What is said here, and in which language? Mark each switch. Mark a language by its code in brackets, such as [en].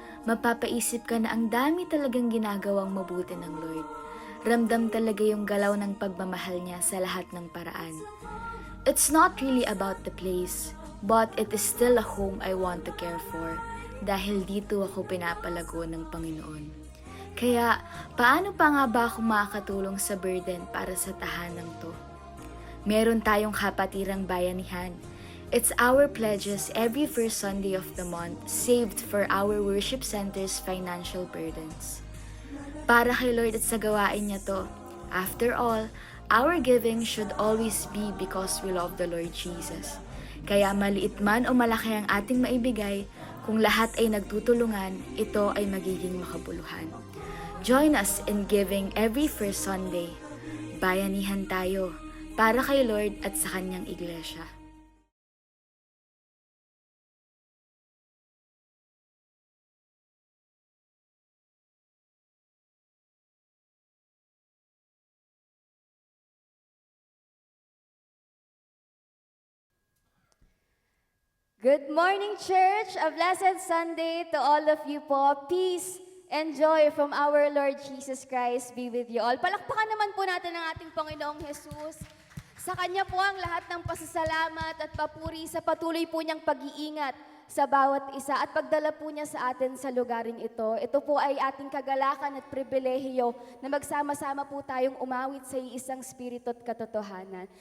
[tl] Mapapaisip ka na ang dami talagang ginagawang mabuti ng Lord. Ramdam talaga yung galaw ng pagmamahal niya sa lahat ng paraan. [en] It's not really about the place, but it is still a home I want to care for [tl] dahil dito ako pinapalago ng Panginoon. Kaya, paano pa nga ba ako makakatulong sa burden para sa tahanang to? Meron tayong kapatirang bayanihan. [en] It's our pledges every first Sunday of the month saved for our worship center's financial burdens. [tl] Para kay Lord at sa gawain niya to. [en] After all, our giving should always be because we love the Lord Jesus. [tl] Kaya maliit man o malaki ang ating maibigay, kung lahat ay nagtutulungan, ito ay magiging makabuluhan. [en] Join us in giving every first Sunday. [tl] Bayanihan tayo para kay Lord at sa kanyang iglesia. [en] Good morning, Church! A blessed Sunday to all of you po. Peace and joy from our Lord Jesus Christ be with you all. [tl] Palakpakan naman po natin ang ating Panginoong Jesus. Sa Kanya po ang lahat ng pasasalamat at papuri sa patuloy po niyang pag-iingat sa bawat isa at pagdala po niya sa atin sa lugaring ito. Ito po ay ating kagalakan at pribilehiyo na magsama-sama po tayong umawit sa iisang spirito at katotohanan.